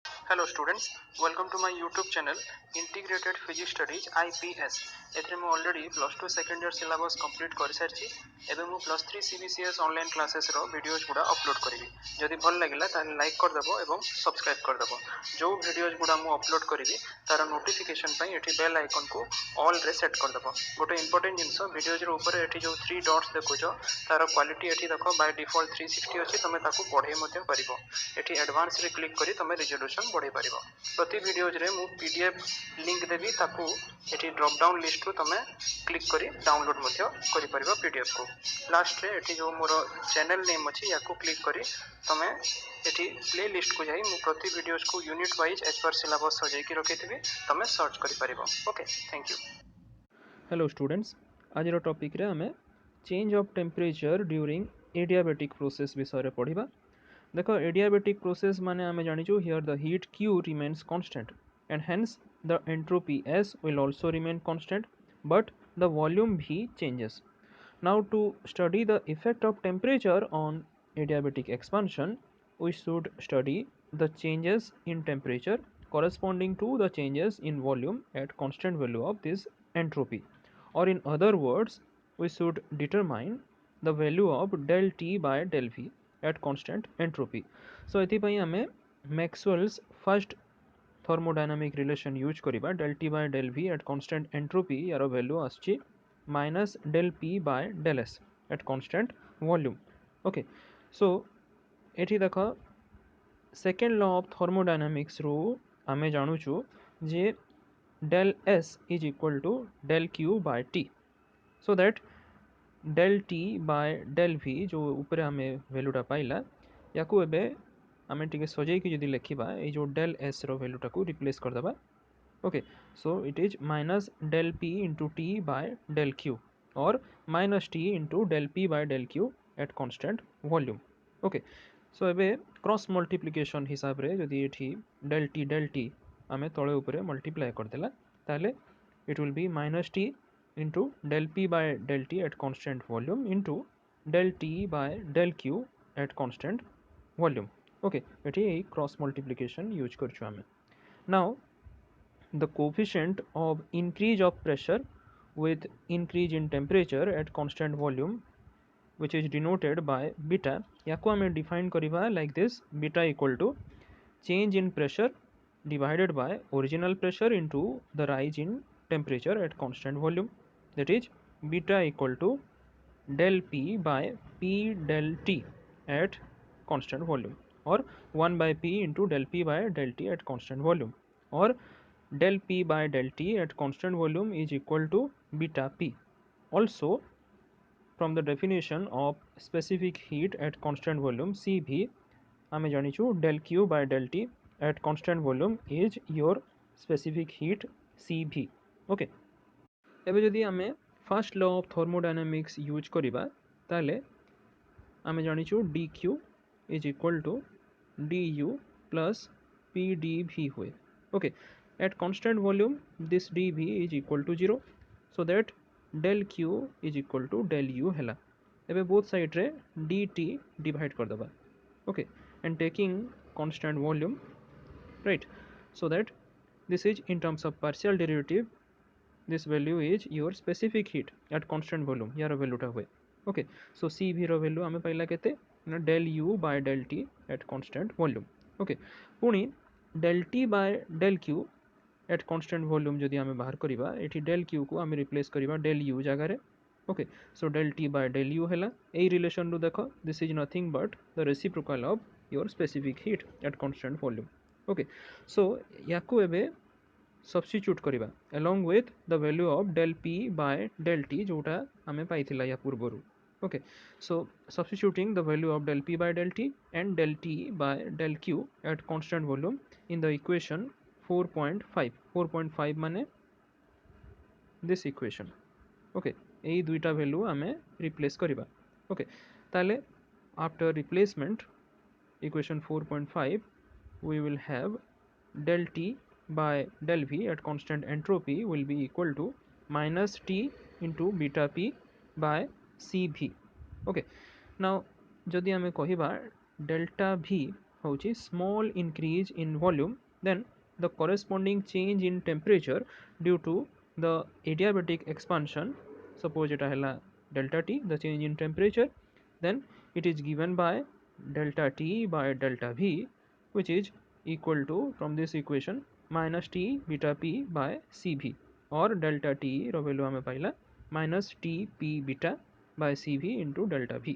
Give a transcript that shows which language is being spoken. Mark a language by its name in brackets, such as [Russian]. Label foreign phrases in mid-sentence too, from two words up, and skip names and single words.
[English] Hello students, welcome to my YouTube channel Integrated Physics Studies IPS. [Odia] ଏଥରେ ମୁ ଅଲରେଡି [English] plus 2 second year syllabus complete [Odia] କର ସାରିଛି ଏବେ ମୁ [English] plus 3 CBCS online classes [Odia] ର ଭିଡିଓଜ ଗୁଡ଼ା ଅପଲୋଡ କରିବି ଯଦି ଭଲ ଲାଗିଲା ତାହେଲେ ଲାଇକ କର ଦେବ ଏବଂ ସବସ୍କ୍ରାଇବ କର ଦେବ ଯୋ ଭିଡିଓଜ ଗୁଡ଼ା ମୁ ଅପଲୋଡ କରିବି ତାର ନୋଟିଫିକେସନ ପାଇଁ ଏଠି [English] bell icon [Odia] କୁ ଅଲ ରେ ସେଟ କର ଦେବ ଗୋଟେ [English] important things [Odia] ଭିଡିଓଜ ର ଉପର ଏଠି ଯୋ 3 ଡଟସ ଦେଖୁଛ ତାର କ୍ୱାଲିଟି ଏଠି ଦେଖ [English] by default 360 [Odia] ଅଛି ତମେ ତାକୁ ପଢ଼େ ମଧ୍ୟ ପାରିବ ଏଠି ଆଡଭାନ୍ସ ରେ କ୍ଲିକ କରି ତମେ ରିଜୋଲ୍ୟୁସନ ବଢ଼େ ପାରିବ ପ୍ରତି ଭିଡିଓଜ ରେ ମୁ [English] PDF link [Odia] ଦେବି ତାକୁ ଏଠି [English] drop down list [Odia] ର ତମେ କ୍ଲିକ କରି ଡାଉନଲୋଡ ମଧ୍ୟ କରି ପାରିବ ପିଡିଏଫ କୁ ଲାଷ୍ଟ ରେ ଏଠି ଯୋ ମୋର [English] channel name [Odia] ଅଛି ଯାକୁ କ୍ଲିକ କରି ତମେ ଏଠି [English] play list [Odia] କୁ ଯାଇ ମୁ ପ୍ରତି ଭିଡିଓଜ କୁ [English] unit wise as per syllabus [Odia] ସଜାଇ କି ରଖିଥିବି ତମେ ସର୍ଚ କରି ପାରିବ [English] okay thank you hello students [Odia] ଆଜି ର ଟପିକ ରେ ଆମେ [English] change of temperature during adiabatic process [Odia] ବିଷୟ ରେ ପଢ଼ିବା ଦେଖ ଆଡିଆବେଟିକ ପ୍ରୋସେସ ମାନେ ଆମେ ଜାଣିଛୁ [English] here द हीट Q remains constant and hence the entropy S will also remain constant but the volume V changes. Now to study the effect of temperature on adiabatic expansion we should study the changes in temperature corresponding to the changes in volume at constant value of this entropy, or in other words we should determine the value of del T by del V at constant entropy. So [Odia] ଏଥିପାଇଁ ଆମେ [English] Maxwell's first thermodynamic relation use करिबा del T by del V at constant entropy [Odia] ଯାର ଭାଲ୍ୟୁ ଅଛି [English] minus del P by del S at constant volume. Okay, so [Odia] ଏଠି ଦେଖ [English] second law of thermodynamics [Odia] ର ଆମେ ଜାଣୁଛୁ ଯେ [English] del S is equal to del Q by T, so that del T by del V जो [Odia] ଉପର ଆମେ ଭାଲ୍ୟୁଟା ପାଇଲା ଯାକୁ ଏବେ ଆମେ ଟିକେ ସଜାଇ କି ଯଦି ଲେଖିବା ଏ ଯୋ [English] del S [Odia] ର ଭାଲ୍ୟୁଟା କୁ ରିପ୍ଲେସ କର [English] दबा okay so it is minus del P into T by del Q and minus T into del P by del Q at constant volume okay so एबे cross multiplication [Odia] ହିସାବ ରେ ଯଦି ଏଠି [English] del T [Odia] ଆମେ ତଳେ ଉପର ମଲ୍ଟିପ୍ଲାଇ କର ଦେଲା ତାହେଲେ [English] it will be minus T into del P by del T at constant volume into del T by del Q at constant volume. [Odia] Okay, ଏଠି [English] cross multiplication use [Odia] କରୁଛୁ ଆମେ. [English] Now the coefficient of increase of pressure with increase in temperature at constant volume which is denoted by beta [Odia] ଯାକୁ ଆମେ [English] define करिबा like this beta equal to change in pressure divided by original pressure into the rise in temperature at constant volume, that is beta equal to del P by P del T at constant volume or 1 by P into del P by del T at constant volume, or del P by del T at constant volume is equal to beta P. Also from the definition of specific heat at constant volume CV [Odia] ଆମେ ଜାଣିଛୁ [English] del Q by del T at constant volume is your specific heat CV. Okay, [Odia] ଏବେ ଯଦି ଆମେ [English] first law of thermodynamics use [Odia] କରିବା ତାହେଲେ ଆମେ ଜାଣିଛୁ [English] dq is equal to du plus pdv हुए. Okay, at constant volume this dv is equal to 0, so that del q is equal to del u hela. [Odia] ଏବେ [English] both side [Odia] रे dt divide कर दबा. [English] Okay, and taking constant volume, right, so that this is in terms of partial derivative this value is your specific heat at constant volume [Odia] ଯାର value ଟା ହୁଏ. [English] Okay, so CV [Odia] ର value ଆମେ ପାଇଲା କେତେ ନା [English] del u by del t at constant volume. Okay, पुणी del t by del q at constant volume [Odia] ଯଦି ଆମେ ବାହାର କରିବା ଏଠି [English] del q [Odia] କୁ ଆମେ ରିପ୍ଲେସ କରିବା [English] del u [Odia] ଜାଗା ରେ. [English] Okay, so del t by del u [Odia] hela ei relation ru देखो [English] this is nothing but the reciprocal of your specific heat at constant volume. Okay, so [Odia] ଯାକୁ ଏବେ [English] substitute करिबा along with the value of del P by del T [Odia] ଯୋଟା ଆମେ ପାଇଥିଲା ଯା ପୂର୍ବରୁ. [English] Okay, so substituting the value of del P by del T and del T by del Q at constant volume in the equation 4.5 माने this equation. [Odia] Okay, ଏଇ ଦୁଇଟା value हमें replace करिबा. [English] Okay, ताले after replacement equation 4.5 we will have del T by del V at constant entropy will be equal to minus T into beta P by CV. Okay, now [Odia] ଯଦି ଆମେ କହିବା [English] delta V होची small increase in volume then the corresponding change in temperature due to the adiabatic expansion, suppose it hela delta T, the change in temperature, then it is given by delta T by delta V, which is equal to, from this equation, minus T beta P by CV, or delta T ର value [Odia] ଆମେ ପାଇଲା [English] minus T P beta by CV into delta V.